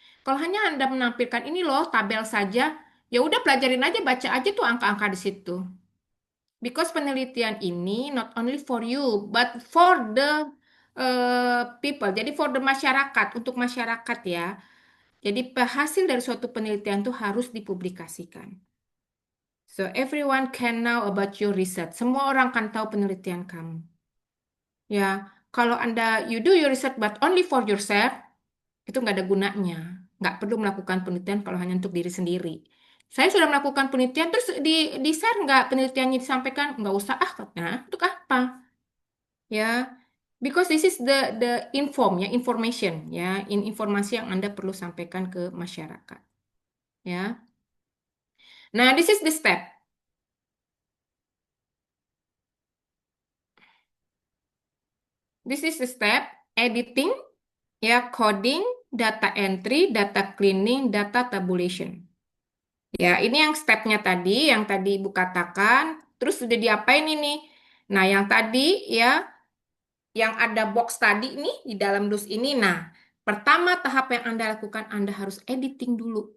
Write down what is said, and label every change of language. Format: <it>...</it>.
<id>Kalau hanya Anda menampilkan ini loh tabel saja, ya udah pelajarin aja, baca aja tuh angka-angka di situ.</id> <en>Because</en> <id>penelitian ini</id> <en>not only for you, but for the people.</en> <id>Jadi for the masyarakat, untuk masyarakat ya. Jadi hasil dari suatu penelitian itu harus dipublikasikan.</id> <en>So everyone can know about your research.</en> <id>Semua orang kan tahu penelitian kamu. Ya, kalau Anda</id> <en>you do your research but only for yourself,</en> <id>itu nggak ada gunanya. Nggak perlu melakukan penelitian kalau hanya untuk diri sendiri. Saya sudah melakukan penelitian, terus di share nggak penelitiannya disampaikan? Nggak usah ah, katanya. Untuk apa? Ya,</id> <en>because this is the information</en> <id>ya, informasi yang Anda perlu sampaikan ke masyarakat.</id> <en>Ya, nah this is the step. This is the step editing, ya, coding, data entry, data cleaning, data tabulation.</en> <id>Ya, ini yang stepnya tadi, yang tadi Ibu katakan. Terus sudah diapain ini? Nah, yang tadi ya, yang ada box tadi nih di dalam dus ini. Nah, pertama tahap yang Anda lakukan, Anda harus editing dulu.</id>